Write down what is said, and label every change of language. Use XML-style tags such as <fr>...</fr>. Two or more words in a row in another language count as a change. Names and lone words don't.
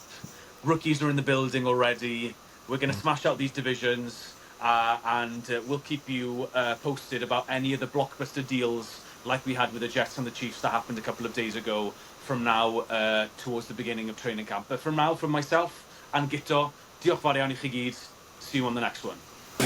<en>Rookies are in the building already. We're going to smash out these divisions. And we'll keep you posted about any of the blockbuster deals like we had with the Jets and the Chiefs that happened a couple of days ago from now towards the beginning of training camp. But from now, from myself and Gito,</en> <cy>diolch fawr iawn i chi gyd.</cy> <en>See you on the next one.</en>